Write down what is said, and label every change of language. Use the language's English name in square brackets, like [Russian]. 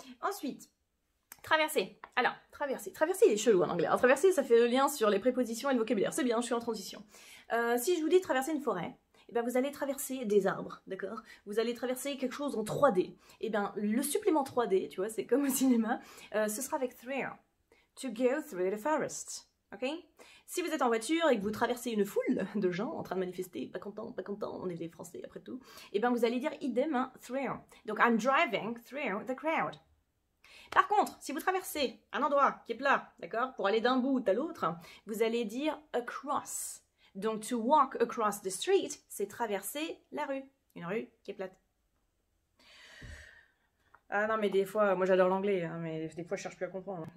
[French] Ensuite, traverser. Alors, traverser. Traverser, il est chelou en anglais. Alors, traverser, ça fait le lien sur les prépositions et le vocabulaire. C'est bien, je suis en transition. Si je vous dis traverser une forêt, eh bien, vous allez traverser des arbres, d'accord? Vous allez traverser quelque chose en 3D. Eh bien, le supplément 3D, tu vois, c'est comme au cinéma, ce sera avec through. [English] To go through the forest, ok? [French] Si vous êtes en voiture et que vous traversez une foule de gens en train de manifester, pas content, on est des Français après tout, eh bien, vous allez dire idem, hein, through. [English] Donc, I'm driving through the crowd. [French] Par contre, si vous traversez un endroit qui est plat, d'accord, pour aller d'un bout à l'autre, vous allez dire across. Donc, [English] to walk across the street, [French] c'est traverser la rue. Une rue qui est plate. Ah non, mais des fois, moi j'adore l'anglais, hein, mais des fois je cherche plus à comprendre.